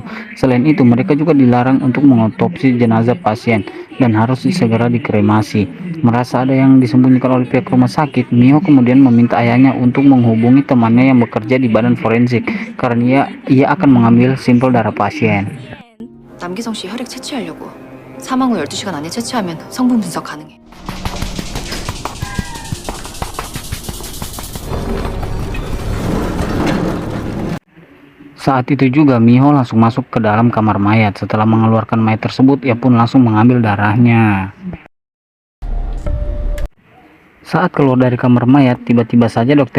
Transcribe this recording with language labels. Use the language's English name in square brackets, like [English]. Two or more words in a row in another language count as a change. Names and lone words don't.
[Indonesian] Selain itu, mereka juga dilarang untuk mengotopsi jenazah pasien dan harus segera dikremasi. Merasa ada yang disembunyikan oleh pihak rumah sakit, Miho kemudian meminta ayahnya untuk menghubungi temannya yang bekerja di badan forensik karena ia akan mengambil sampel darah pasien. [Korean] 남기성 씨 혈액 채취하려고. 사망 후 12시간 안에 채취하면 성분 분석 가능해. [Indonesian] Saat itu juga Miho langsung masuk ke dalam kamar mayat. Setelah mengeluarkan mayat tersebut, ia pun langsung mengambil darahnya. Saat keluar dari kamar mayat, tiba-tiba saja Dr.